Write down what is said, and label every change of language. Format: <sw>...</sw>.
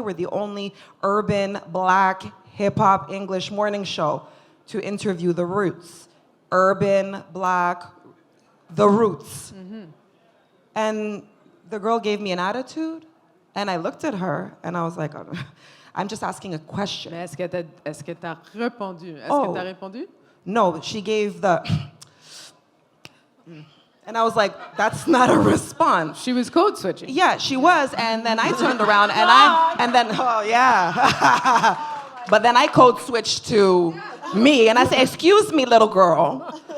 <en>We're the only urban, Black, hip-hop, English morning show to interview The Roots. Urban, Black, The Roots. And the girl gave me an attitude, and I looked at her, and I was like, oh, I'm just asking a question.</en> <fr>Mais est-ce que t'as répondu? Est-ce</fr> <en>Oh.</en> <fr>que t'as répondu?</fr> <en>No, she gave the... And I was like, that's not a response. She was code switching. Yeah, she was, and then I turned around oh yeah. But then I code switched to me, and I said, excuse me, little girl.</en>